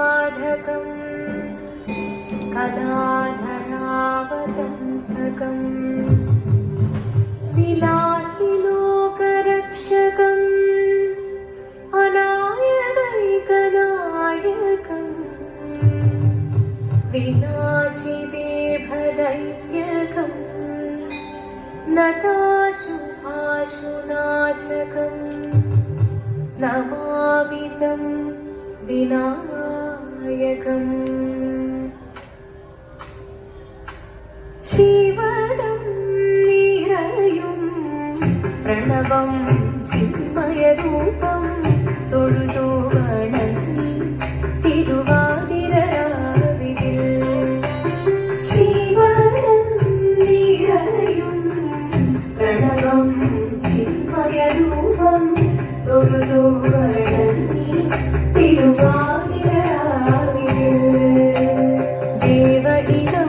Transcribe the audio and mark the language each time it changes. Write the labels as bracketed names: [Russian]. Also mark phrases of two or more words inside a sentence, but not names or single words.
[Sanskrit] साधकम् कदाधरावतंसकम् विलासिलोकरक्षकम् अनायकैकनायकम् विनाशिदेभदैत्यकम् नताशुभाशुनाशकम् नमामि तं विनायकम् शिवदं निरयुं प्रणवं चिन्मयरूपं [Malayalam] തൊഴുതു വണങ്ങി തിരുവാതിരരാവിതിൽ ശിവദം നിറയും പ്രണവം ചിന്മയരൂപം തൊഴുതു വണങ്ങി തിരുവാതിരരാവിതിൽ ദേവഹിതം